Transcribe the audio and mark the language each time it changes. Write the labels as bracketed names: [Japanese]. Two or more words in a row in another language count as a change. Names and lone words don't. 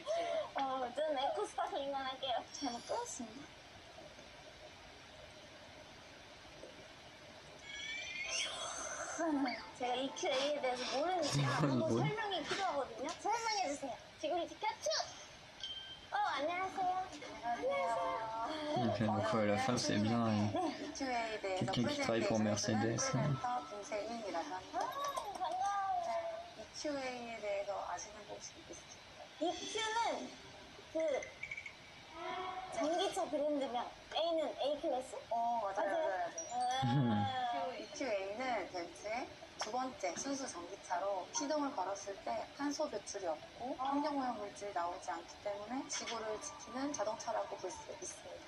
[Korean] 저는 에코 스파클링만 할게요. 잘 먹겠습니다. 제가 EQA에 대해서 모르니까 한번 설명이 필요하거든요. 설명해주세요. 지구를 지켜 쭉! 안녕하세요. [French] Ok, donc à la fin c'est bien quelqu'un qui travaille pour Mercedes. [Korean] 김세인이라고 합니다. 반가워요. EQA에 대해서 아시는 거 혹시 있으세요? EQ는 그 전기차 브랜드명. A는 A 클래스? 맞아요. EQA는 벤츠의 두 번째 순수 전기차로 시동을 걸었을 때 탄소 배출이 없고 환경오염 물질이 나오지 않기 때문에 지구를 지키는 자동차라고 볼 수 있습니다.